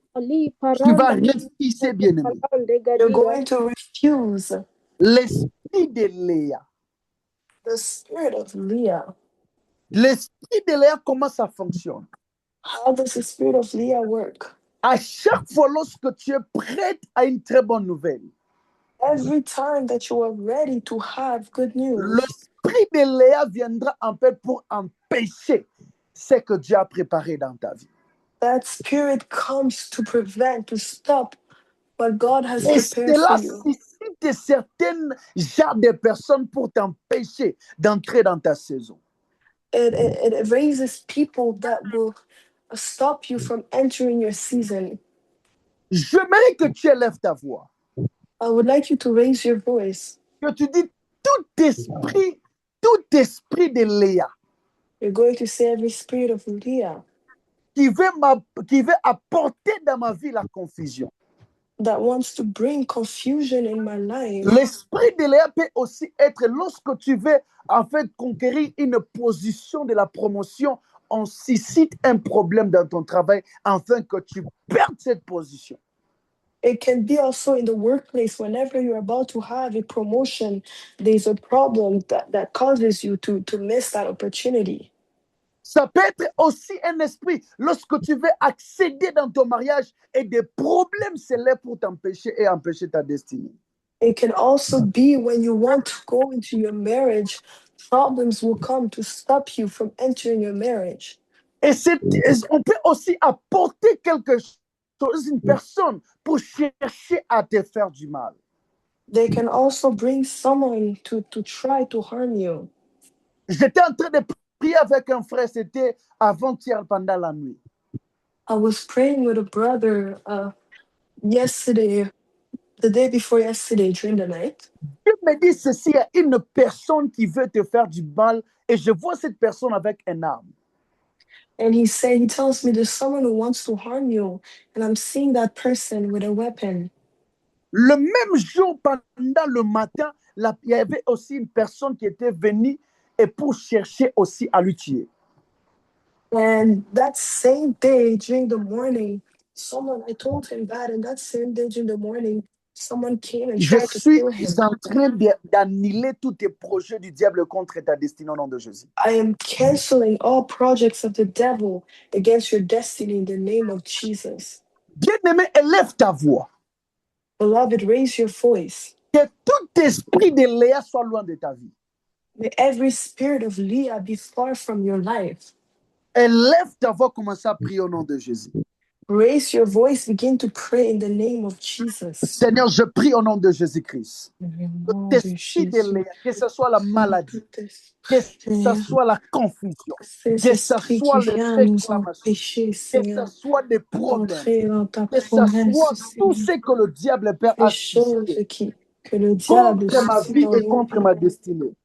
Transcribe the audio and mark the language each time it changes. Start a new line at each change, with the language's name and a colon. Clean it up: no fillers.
French: Tu vas refuser, bien-aimé.
English: You're going to refuse
French: L'esprit de Léa.
English: the spirit of Leah.
French: L'esprit de Léa, comment ça fonctionne?
English: How does the spirit of Leah work?
French: À chaque fois lorsque tu es prête à une très bonne nouvelle,
English: Every time that you are ready to have good news,
French: l'esprit de Léa viendra en fait pour empêcher ce que Dieu a préparé dans ta vie.
English: that spirit comes to prevent, to stop what God has
French: Et
English: prepared
French: cela
English: for you.
French: suscite certaines genres de personnes pour t'empêcher d'entrer dans ta saison.
English: It raises people that will stop you from entering your season.
French: J'aimerais que tu élèves ta voix.
English: I would like you to raise your voice.
French: Que tu dis tout esprit de Léa
English: You're going to say every spirit of Leah
French: qui veut apporter dans ma vie la confusion.
English: that wants to bring confusion in my life.
French: L'esprit de Léa peut aussi être lorsque tu veux en fait conquérir une position de la promotion, on suscite un problème dans ton travail afin que tu perdes cette position.
English: It can be also in the workplace. Whenever you're about to have a promotion, there's a problem that causes you to miss that opportunity.
French: Ça peut être aussi un esprit lorsque tu veux accéder dans ton mariage et des problèmes s'élèvent pour t'empêcher et empêcher ta destinée.
English: It can also be when you want to go into your marriage, problems will come to stop you from entering your marriage.
French: Et on peut aussi apporter quelque chose, une personne, pour chercher à te faire du mal.
English: They can also bring someone to try to harm you.
French: J'étais en train de prier avec un frère, c'était avant-hier pendant la nuit.
English: I was praying with a brother yesterday, the day before yesterday, during the night.
French: Il me dit ceci, il y a une personne qui veut te faire du mal et je vois cette personne avec une arme.
English: And he tells me there's someone who wants to harm you, and I'm seeing that person with a weapon.
French: Le même jour, pendant le matin, il y avait aussi une personne qui était venue et pour chercher aussi à le tuer.
English: And that same day, during the morning, I told him that, and that same day during the morning, someone came and
French: Je
English: tried to
French: suis
English: kill him.
French: en train d'annuler tous tes projets du diable contre ta destinée au nom de Jésus.
English: I am canceling all projects of the devil against your destiny in the name of Jesus.
French: Bien-aimé, élève ta voix.
English: Beloved, raise your voice.
French: Que tout esprit de Léa soit loin de ta vie.
English: May every spirit of Leah be far from your life.
French: Élève ta voix, commence à prier au nom de Jésus.
English: Raise your voice, begin to pray in the name of Jesus.
French: Seigneur, je prie au nom de Jésus-Christ. Tout esprit de Léa, que ce soit la maladie, que ce soit la confusion, que ce soit les réclamations, que ce soit des problèmes, que ce soit tout ce que le diable peut assister contre ma vie et contre ma destinée.